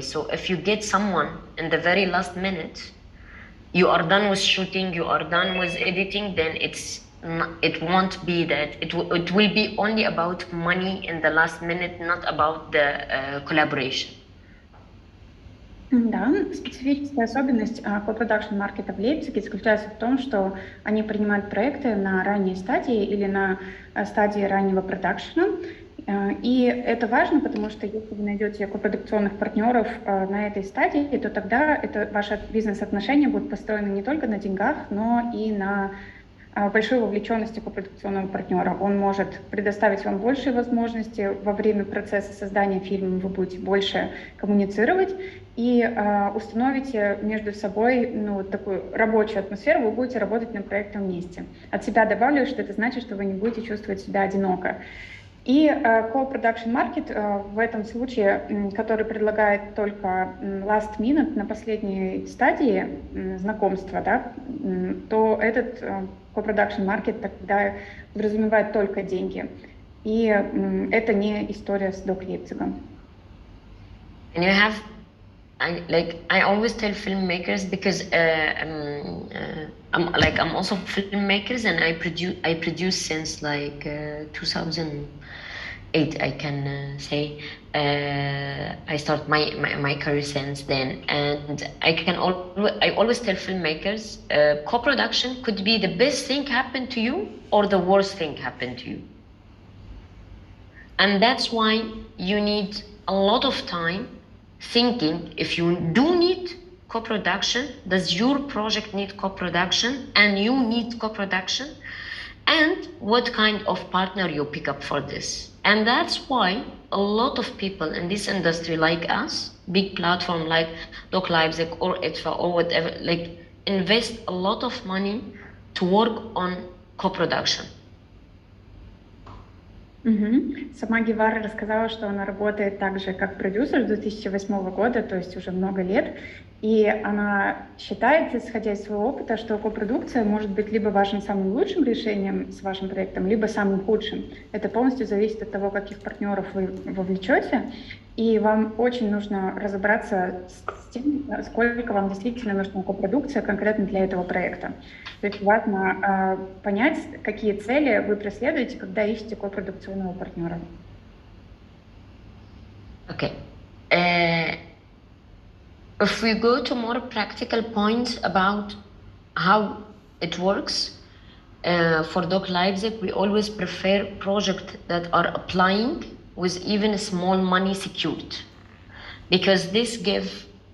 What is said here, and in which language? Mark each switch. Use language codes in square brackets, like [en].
[en] So if you get someone in the very last minute, you are done with shooting, you are done with editing, then it won't be that. It will be only about money in the last minute, not about the collaboration. [ru] Да, специфическая особенность co-production маркета в Лейпциге заключается в том, что они принимают проекты на ранней стадии или на стадии раннего продакшена. И это важно, потому что если вы найдете копродукционных партнеров на этой стадии, то тогда ваши бизнес-отношения будут построены не только на деньгах, но и на большой вовлеченности копродукционного партнера. Он может предоставить вам большие возможности во время процесса создания фильма, вы будете больше коммуницировать и установите между собой такую рабочую атмосферу, вы будете работать над проектом вместе. От себя добавлю, что это значит, что вы не будете чувствовать себя одиноко. И co-production market в этом случае, который предлагает только [en] last minute [ru] на последней стадии знакомства, да, то этот co-production market тогда подразумевает только деньги. И это не история с DOK Leipzig. [en] And you have, I always tell filmmakers, because I'm also filmmakers and I produce since 2008, I can say. I start my career since then, and I always tell filmmakers, co-production could be the best thing happen to you or the worst thing happen to you. And that's why you need a lot of time thinking if you do need co-production, does your project need co-production, and you need co-production, and what kind of partner you pick up for this. And that's why a lot of people in this industry like us, big platform like DOK Leipzig or ETFA or whatever, invest a lot of money to work on co-production. [ru] Сама Гевара рассказала, что она работает так же, как продюсер с 2008 года, то есть уже много лет. И она считает, исходя из своего опыта, что копродукция может быть либо вашим самым лучшим решением с вашим проектом, либо самым худшим. Это полностью зависит от того, каких партнеров вы вовлечете. И вам очень нужно разобраться с тем, сколько вам действительно нужна копродукция конкретно для этого проекта. То есть важно понять, какие цели вы преследуете, когда ищете копродукционного партнера. [en] Okay. If we go to more practical points about how it works, for DOK Leipzig, we always prefer projects that are applying with even small money secured, because this gives